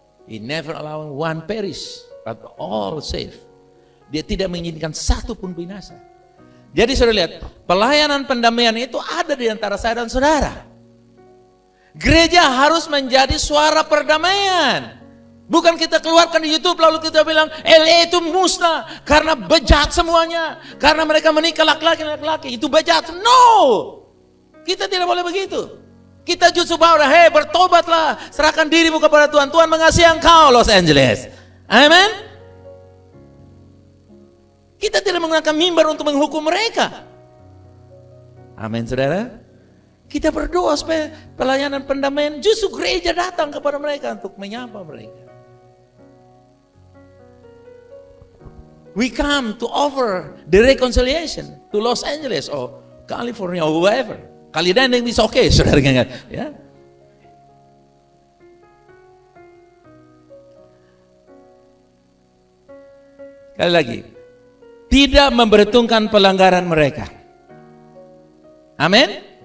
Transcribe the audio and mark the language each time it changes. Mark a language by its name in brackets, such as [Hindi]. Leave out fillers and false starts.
[English] He never allowed one perish, but all saved. [Indonesian] Dia tidak menginginkan satu pun binasa. Jadi saudara lihat, pelayanan pendamaian itu ada di antara saya dan saudara. Gereja harus menjadi suara perdamaian. Bukan kita keluarkan di YouTube lalu kita bilang LA itu musnah karena bejat semuanya, karena mereka menikah laki-laki itu bejat. [English] No. [Indonesian] Kita tidak boleh begitu. Kita justru bawa, hei bertobatlah, serahkan dirimu kepada Tuhan. Tuhan mengasihi engkau Los Angeles. Amen. Kita tidak menggunakan mimbar untuk menghukum mereka. Amin saudara. Kita berdoa supaya pelayanan pendamaian, justru gereja datang kepada mereka untuk menyapa mereka. [English] We come to offer the reconciliation to Los Angeles or California or wherever. [Indonesian] Kalian yang bisa oke, saudara ingat, ya. Sekali lagi, tidak memperhitungkan pelanggaran mereka. Amin.